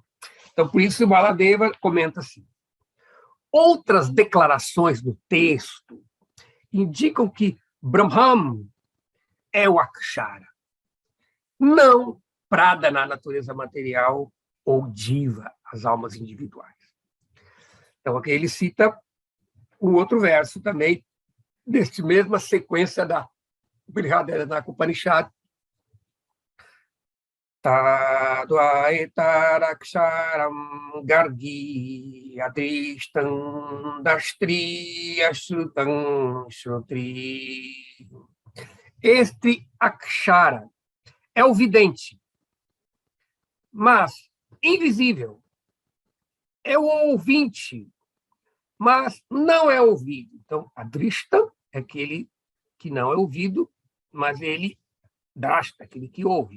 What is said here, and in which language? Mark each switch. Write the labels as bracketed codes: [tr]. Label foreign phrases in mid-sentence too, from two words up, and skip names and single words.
[pt] Então, por isso, Baladeva comenta assim: outras declarações no texto indicam que Brahman é o Akshara, não Prada na natureza material ou Diva, as almas individuais. Então, aqui ele cita um outro verso também, deste mesma sequência da Brihadaranyaka Upanishad. [sa] Tadvaitaraksharam gargi adrishtam dastri ashrutam shrutri. [pt] Este akshara é o vidente, mas invisível. É o ouvinte, mas não é ouvido. Então, adrishtam é aquele que não é ouvido, mas ele drashta, aquele que ouve.